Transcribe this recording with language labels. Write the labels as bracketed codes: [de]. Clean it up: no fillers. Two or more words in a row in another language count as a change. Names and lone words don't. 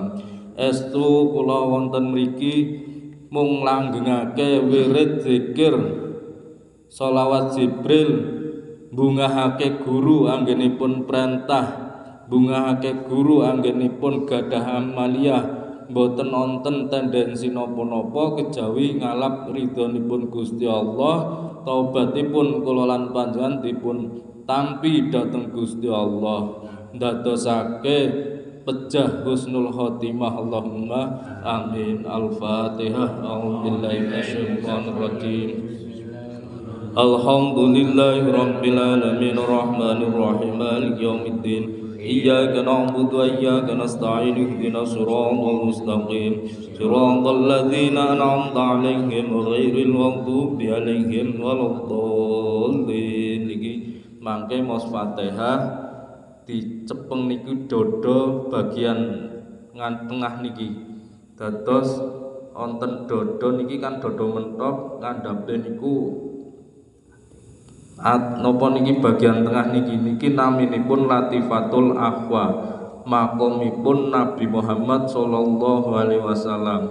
[jv] Estu kula wonten mriki mung langgengake wirid zikir sholawat Jibril, bungahake guru anggenipun perintah, bungahake guru anggenipun gadah amaliyah, boten wonten tendensi napa-napa kejawi ngalap ridhonipun Gusti Allah. Taubatipun kula lan panjenengan dipun tampi dhateng Gusti Allah, ndadosake pejah [ar] حسن الخاتمة. اللهم آمين. الفاتحة. أعوذ بالله من الشيطان الرجيم. الحمد لله رب العالمين الرحمن الرحيم مالك يوم الدين. إياك نعبد وإياك نستعين اهدنا الصراط المستقيم صراط الذين أنعمت عليهم غير المغضوب عليهم ولا الضالين. [jv] Niki mangke maos Fatihah dicepeng niku dodo bagian tengah niki. Dados wonten dodo niki kan dodo mentok, ngandhape niku napa niki bagian tengah niki naminipun Latifatul Akhwa, makomipun Nabi Muhammad [ar] صلى الله عليه وسلم.